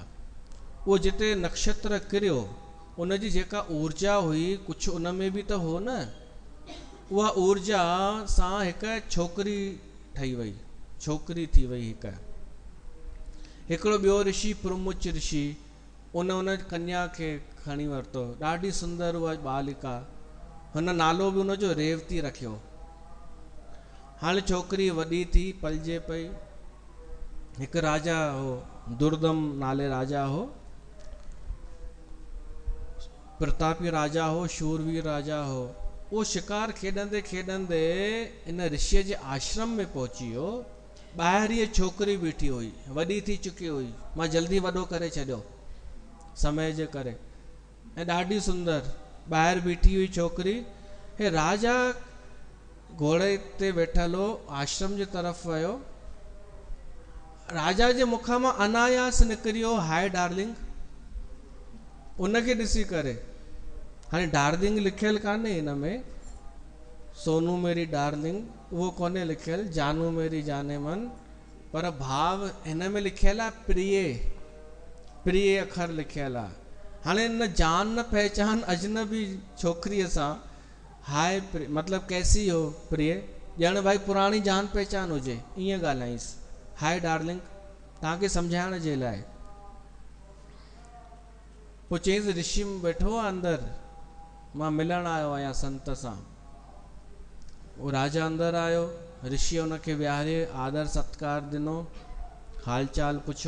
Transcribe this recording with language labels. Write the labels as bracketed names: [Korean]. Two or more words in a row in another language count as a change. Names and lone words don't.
[Sindhi] उहो जिते नक्षत्र किरियो उनजी जेका ऊर्जा हुई कुझु उन में बि त हो न, उहा ऊर्जा सां हिकु छोकिरी ठही वई, छोकिरी थी वई हिकिड़ो ॿियो ऋषि पुरमुच ऋषि, उन कन्या खे खणी वरितो, ॾाढी सुंदर उहा बालिका, हुन नालो बि उनजो रेवती रखियो। हाणे छोकिरी वॾी थी पलिजे पई। हिकु राजा हो, दुर्दम नाले राजा हो, प्रतापी राजा हो, शूरवीर राजा हो। उहो शिकार खेॾंदे खेॾंदे इन ऋषिअ जे आश्रम में पहुची वियो। ॿाहिरि हीअ छोकिरी बीठी हुई, वॾी थी चुकी हुई, मां जल्दी वॾो करे छॾियो समय जे करे, ऐं ॾाढी सुंदर ॿाहिरि बीठी हुई छोकिरी। हे राजा घोड़े ते वेठल हो, आश्रम जे तरफ़ वियो। राजा जे मुख मां अनायास निकिरियो [English] hi darling. [Sindhi] उनखे ॾिसी करे, हाणे डार्लिंग लिखियल कान्हे हिन में, [Hindi] सोनू मेरी डार्लिंग [Sindhi] उहो कोन्हे लिखियल, [Hindi] जानू मेरी जाने मन, [Sindhi] पर भाव हिन में लिखियल आहे प्रिय, प्रिय अखर लिखियल आहे। हाणे हिन [Hindi] जान न पहचान [Sindhi] अजनबी छोकिरीअ सां हाय [Hindi] मतलब कैसी हो प्रिय, [Sindhi] ॼण भाई पुराणी जान पहचान हुजे, ईअं ॻाल्हाईंसि, [English] hi darling, [Sindhi] तव्हांखे सम्झाइण जे लाइ। पोइ चईंसि ऋषि वेठो आहे अंदरि, मां मिलण आयो आहियां संत सां। उहो राजा अंदरि आयो, ऋषि हुनखे विहारे आदर सत्कार ॾिनो, हाल चाल पुछो।